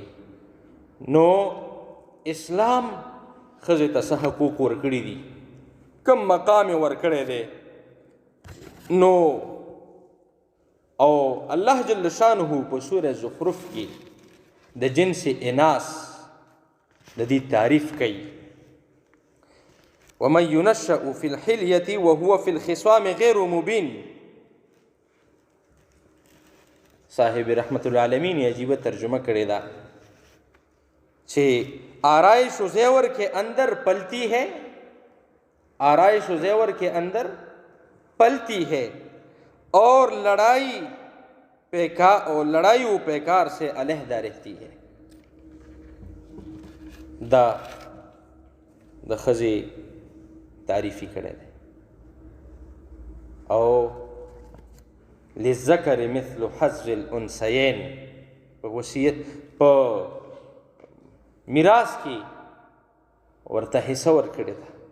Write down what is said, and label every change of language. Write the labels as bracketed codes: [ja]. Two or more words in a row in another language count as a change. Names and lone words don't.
[ps] نو اسلام ښځې ته څه حقوق ورکړي دي، کوم مقام یې ورکړی دی؟ نو او الله [ar] جل شانه [ps] په سوره زخرف کې د جنس اناس د دې تعریف کوي [ar] ومن ينشأ في الحلیة وهو في الخصام غیر مبین. [ur] صاحب رحمت العالمین عجیبہ ترجمہ [ps] کړی دا چې [ur] آرائش و زیور کے اندر پلتی ہے، آرائش و زیور کے اندر پلتی ہے، اور لڑائی و پیکار سے علیحدہ رہتی ہے. [ps] دا خزی تعریفی کړی دی. او [ar] للذکر مثل حظ الانثیین، [ps] په وصیت په میراث کې ورته حصه ورکړې ده،